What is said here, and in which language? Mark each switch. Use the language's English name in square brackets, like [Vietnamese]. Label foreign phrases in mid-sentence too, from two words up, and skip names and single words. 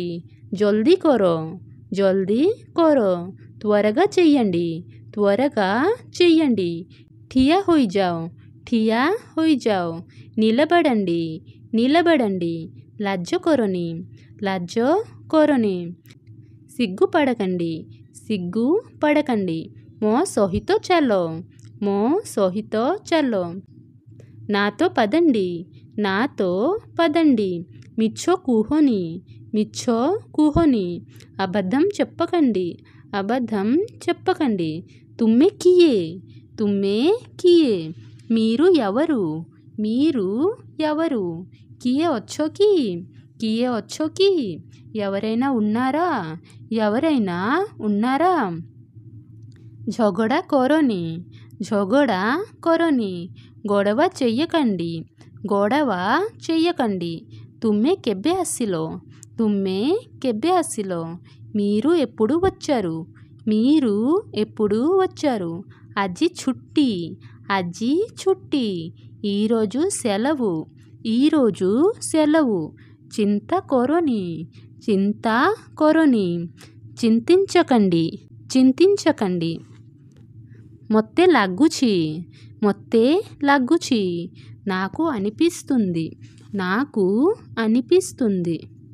[Hindi] जल्दी करो, जल्दी करो, [Telugu] త్వరగా చెయ్యండి, త్వరగా చెయ్యండి। [Odia] ଠିଆ ହୋଇଯାଅ, ଠିଆ ହୋଇଯାଅ, [Telugu] నిలబడండి, నిలబడండి। [Odia] ଲଜ୍ଜା କରନି, ଲଜ୍ଜା କରନି, [Telugu] సిగ్గుపడకండి, సిగ్గుపడకండి। [Odia] ମୋ ସହିତ ଚାଲ, ମୋ ସହିତ ଚାଲ। [Telugu] నాతో పదండి, నాతో పదండి। [Odia] ମିଛ କୁହନି, ମିଛ କୁହନି, [Telugu] అబద్ధం చెప్పకండి, అబద్ధం చెప్పకండి। [Odia] ତୁମେ କିଏ, ତୁମେ କିଏ, [Telugu] మీరు ఎవరు, మీరు ఎవరు। [Odia] କିଏ ଅଛିକି, କିଏ ଅଛିକି, [Telugu] ఎవరైనా ఉన్నారా, ఎవరైనా ఉన్నారా। [Odia] ଝଗଡ଼ା କରନି, ଝଗଡ଼ା କରନି, [Telugu] గొడవ చెయ్యకండి, గొడవ చెయ్యకండి। [Odia] తుమ్మే କେବେ ଆସିଲ, తుమ్మే କେବେ ଆସିଲ, [Telugu] మీరు ఎప్పుడు వచ్చారు, మీరు ఎప్పుడు వచ్చారు। [Odia] ଆଜି ଛୁଟି, ଆଜି ଛୁଟି, [Telugu] ఈరోజు సెలవు, ఈరోజు సెలవు। [Odia] ଚିନ୍ତା କରନି, ଚିନ୍ତା କରନି, [Telugu] చింతించకండి, చింతించకండి। [Odia] ମୋତେ ଲାଗୁଛି, ମୋତେ ଲାଗୁଛି, [Telugu] నాకు అనిపిస్తుంది, నాకు అనిపిస్తుంది।